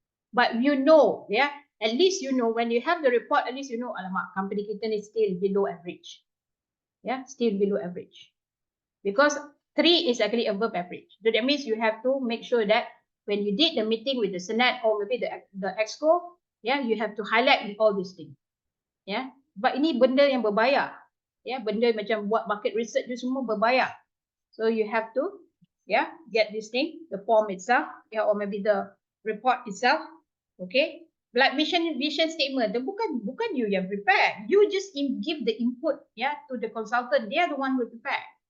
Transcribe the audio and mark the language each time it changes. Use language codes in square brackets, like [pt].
[en] But you know, yeah, at least you know when you have the report, at least you know, [ms] alamak, [en] company [ms] kita ni [en] still below average. Yeah, still below average. Because 3 is actually above average. So that means you have to make sure that when you did the meeting with the Senate or maybe the Exco, yeah, you have to highlight all these things. [ms] Yeah, but ini benda yang berbayar. Yeah, benda macam buat market research tu semua berbayar. [en] So you have to, yeah, get this thing, the form itself, yeah, or maybe the report itself. Okay, like vision statement, [ms] bukan you yang [en] prepare. You just give the input, yeah, to the consultant. They are the one who prepare.